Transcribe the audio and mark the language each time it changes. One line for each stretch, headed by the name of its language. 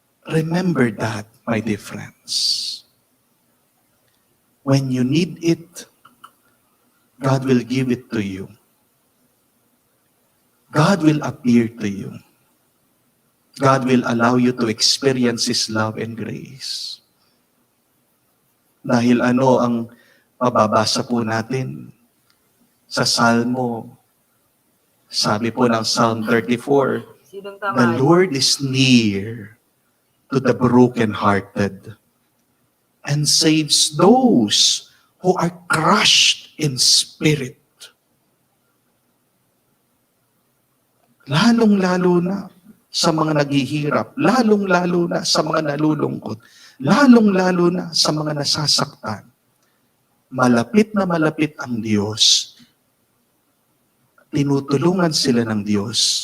English: Remember that, my dear friends. When you need it, God will give it to you. God will appear to you. God will allow you to experience His love and grace.
Filipino: Dahil ano ang mababasa po natin sa Salmo? Sabi po ng Psalm 34, Sinong the tamad?
English: Lord is near to the brokenhearted and saves those who are crushed in spirit.
Filipino: Lalong-lalo na sa mga naghihirap, lalong-lalo na sa mga nalulungkot, lalong-lalo na sa mga nasasaktan. Malapit na malapit ang Diyos. Tinutulungan sila ng Diyos.